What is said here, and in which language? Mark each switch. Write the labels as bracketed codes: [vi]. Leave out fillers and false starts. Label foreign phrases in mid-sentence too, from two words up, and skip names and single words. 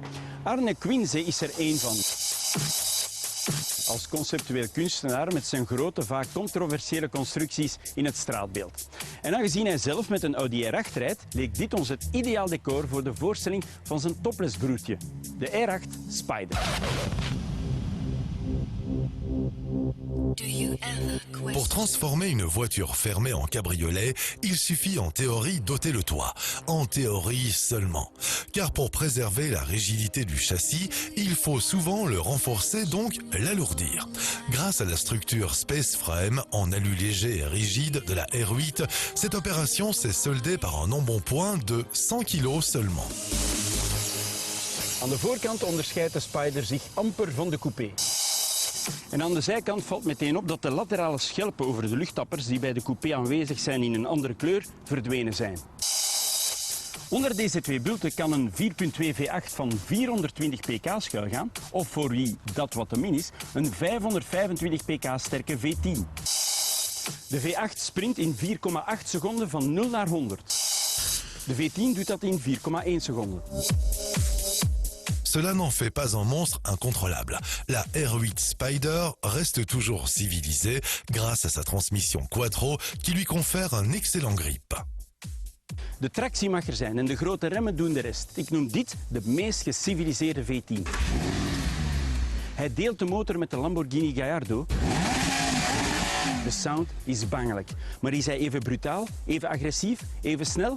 [nl] Arne Quinze is er één van. Als conceptueel kunstenaar met zijn grote, vaak controversiële constructies in het straatbeeld. En aangezien hij zelf met een Audi R8 rijdt, leek dit ons het ideaal decor voor de voorstelling van zijn topless broertje, de R8 Spider. [fr] Pour transformer une voiture fermée en cabriolet, il suffit en théorie d'ôter le toit. En théorie seulement. Car pour préserver la rigidité du châssis, il faut souvent le renforcer, donc l'alourdir. Grâce à la structure Space Frame en alu léger et rigide de la R8, cette opération s'est soldée par un embonpoint de 100 kg seulement. [nl] Aan de voorkant onderscheidt de Spider zich amper van de coupé. En aan de zijkant valt meteen op dat de laterale schelpen over de luchttappers die bij de coupé aanwezig zijn in een andere kleur verdwenen zijn. Onder deze twee bulten kan een 4.2 V8 van 420 pk schuilgaan, of voor wie dat wat te min is, een 525 pk sterke V10. De V8 sprint in 4,8 seconden van 0 naar 100. De V10 doet dat in 4,1 seconden. [fr] Cela n'en fait pas un monstre incontrôlable. La R8 Spider reste toujours civilisée grâce à sa transmission quattro qui lui confère un excellent grip. [nl] De tractie mag er zijn en de grote remmen doen de rest. Ik noem dit de meest geciviliseerde V10. Hij deelt de motor met de Lamborghini Gallardo. De sound is bangelijk. Maar is hij even brutaal, even agressief, even snel?